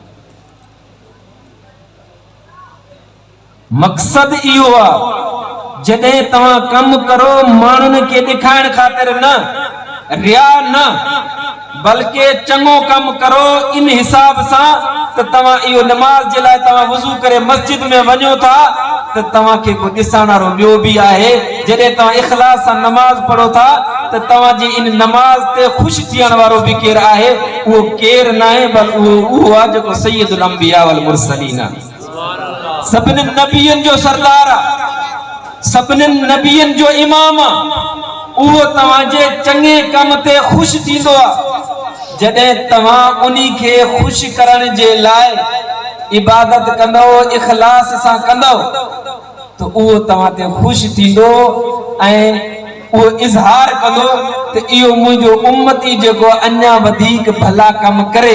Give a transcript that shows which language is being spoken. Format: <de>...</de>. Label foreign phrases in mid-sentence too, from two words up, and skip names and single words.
<sd>मक़सदु इहो आहे जॾहिं तव्हां कमु करो माण्हुनि खे ॾेखाइण ख़ातिर न, रिया न, बल्कि चङो कमु करो इन हिसाब सां त तव्हां इहो नमाज़ जे लाइ तव्हां वज़ू करे मस्जिद में वञो था त तव्हांखे को ॾिसण वारो ॿियो बि आहे। जॾहिं तव्हां इख़लास सां नमाज़ पढ़ो था त तव्हांजी इन नमाज़ ते ख़ुशि थियण वारो बि केरु आहे, उहो केरु न आहे, बल्कि उहो आहे जेको</sd> <ar>سيد الأنبياء والمرسلين</ar> <sd>आहे, सभिनी नबियनि जो सरदार आहे, सभिनी नबियनि जो इमाम आहे। उहो तव्हांजे चङे कम ते ख़ुशि थींदो आहे। जॾहिं तव्हां उन्ही खे ख़ुशि करण जे लाइ इबादत कंदो, इख़लास सां कंदो, त उहो तव्हां ते ख़ुशि थींदो ऐं वो इजहार कंदो त इहो मुंहिंजो उम्मती जेको अञा वधीक भला कम करे।</sd>